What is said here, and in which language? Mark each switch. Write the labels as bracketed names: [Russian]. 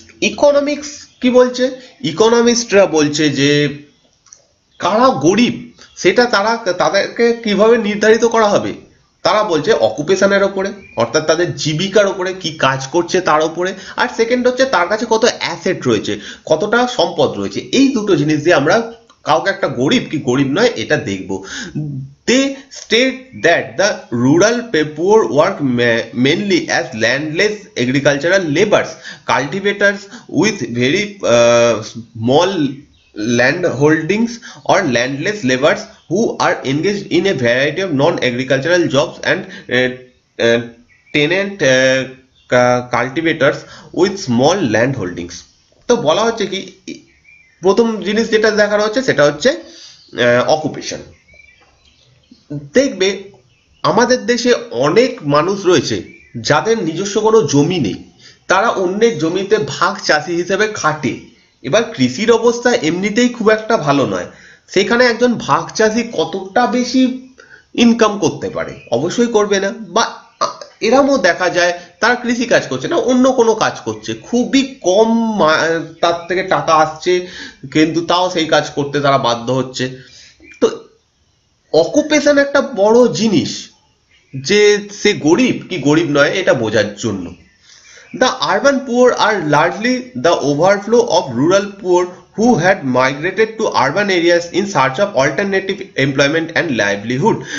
[Bangla] Economics কি বলছে? ইকোনমিস্টরা বলছে যে কারা গরিব সেটা তাদেরকে কিভাবে নির্ধারিত করা হবে। তারা বলছে অকুপেশনের ওপরে, অর্থাৎ তাদের জীবিকার ওপরে, কি কাজ করছে তার উপরে, আর সেকেন্ড হচ্ছে তার কাছে কত অ্যাসেট রয়েছে, কতটা সম্পদ রয়েছে। এই দুটো জিনিস দিয়ে আমরা কাউকে একটা গরিব কি গরিব নয় এটা দেখব। [English] They state that the rural poor work mainly as landless agricultural labours, cultivators with very small land holdings, or landless laborers who are engaged in a variety of non-agricultural jobs, and uh, tenant cultivators with small land holdings। [Bangla] তো বলা হচ্ছে কি, প্রথম জিনিস যেটা দেখানো হচ্ছে সেটা হচ্ছে অকুপেশন। দেখবে আমাদের দেশে অনেক মানুষ রয়েছে যাদের নিজস্ব কোনো জমি নেই, তারা অন্যের জমিতে ভাগ চাষি হিসেবে খাটে। এবার কৃষির অবস্থা এমনিতেই খুব একটা ভালো নয়, সেখানে একজন ভাগ চাষি কতটা বেশি ইনকাম করতে পারে? অবশ্যই করবে না। বা এরমও দেখা যায় তারা কৃষি কাজ করছে না, অন্য কোনো কাজ করছে, খুবই কম তার থেকে টাকা আসছে, কিন্তু তাও সেই কাজ করতে তারা বাধ্য হচ্ছে। তো অকুপেশন একটা বড় জিনিস, যে সে গরিব কি গরিব নয় এটা বোঝার জন্য। [English] The urban poor are largely the overflow of rural poor who had migrated to urban areas in search of alternative employment and livelihood.